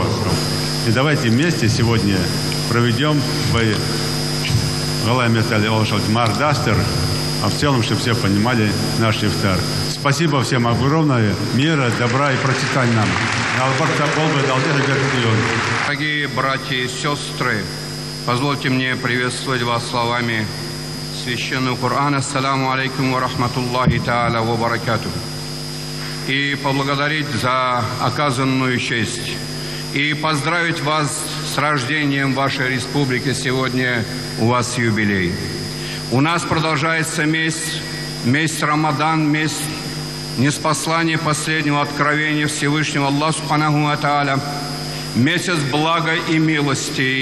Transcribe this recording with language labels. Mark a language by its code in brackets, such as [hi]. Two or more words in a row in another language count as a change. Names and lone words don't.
[ru] И давайте вместе сегодня проведем Мардастер, а в целом, чтобы все понимали наш ифтар. Спасибо всем огромное, мира, добра и процветания нам. Дорогие братья и сестры, позвольте мне приветствовать вас словами священного Корана: [ar] «السلام عليكم ورحمة الله تعالى وبركاته». [ru] И поблагодарить за оказанную честь. И поздравить вас с рождением вашей республики. Сегодня у вас юбилей. У нас продолжается месяц Рамадан, месяц ниспослания последнего откровения Всевышнего Аллаха [ar] سبحانه وتعالى, [ru] месяц блага и милости.